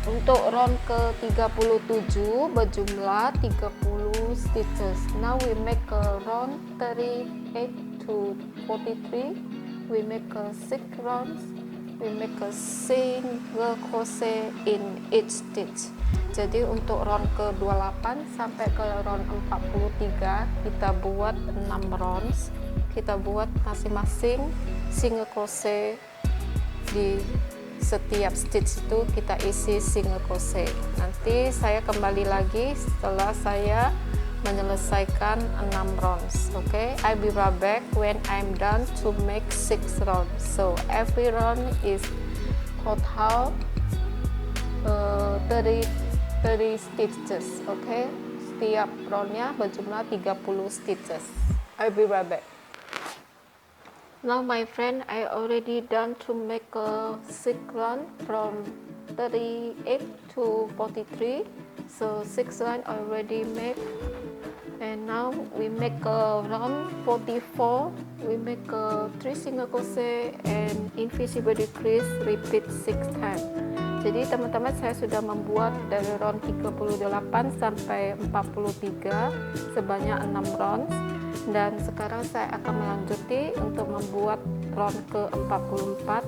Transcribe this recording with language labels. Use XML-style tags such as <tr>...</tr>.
<id>Untuk round ke-37 berjumlah 30 stitches.</id> <en>Now we make a round 38 to 43. We make a 6 rounds. We make a single crochet in each stitch.</en> <id>Jadi untuk round ke-28 sampai ke round 43 kita buat 6 rounds. Kita buat masing-masing single crochet. Di setiap stitch itu kita isi single crochet. Nanti saya kembali lagi setelah saya menyelesaikan 6 rounds.</id> <en>Okay, I'll be right back when I'm done to make 6 rounds. So every round is total 30 stitches.</en> <id>Okay, setiap roundnya berjumlah 30 stitches.</id> <en>I'll be right back. Now my friend, I already done to make a 6 round from 38 to 43. So 6 round already made. And now we make a round 44. We make a 3 single crochet and invisible decrease, repeat 6 times.</en> <id>Jadi teman-teman, saya sudah membuat dari round 38 sampai 43 sebanyak 6 rounds. Dan sekarang saya akan melanjuti untuk membuat round ke-44.</id>